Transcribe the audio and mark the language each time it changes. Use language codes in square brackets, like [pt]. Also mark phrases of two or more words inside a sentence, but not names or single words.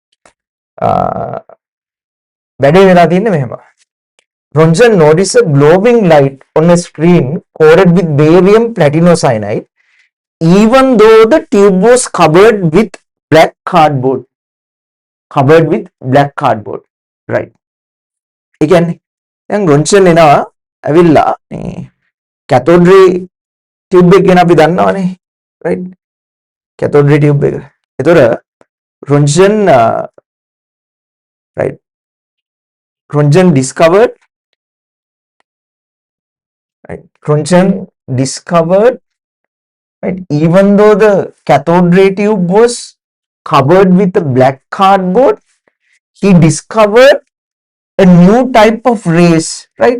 [en] Rontgen noticed a glowing light on a screen coated with barium platinocyanide, even though the tube was covered with black cardboard. Covered with black cardboard. Right. Again, [si] yang Rontgen එනවා ඇවිල්ලා [en] cathode ray tube [si] එක ගැන අපි දන්නවනේ, [en] right? Cathode ray tube [si] එක. එතකොට [en] Rontgen right. Rontgen discovered, right? Rontgen discovered, right? Even though the cathode ray tube was covered with the black cardboard, he discovered a new type of rays, right?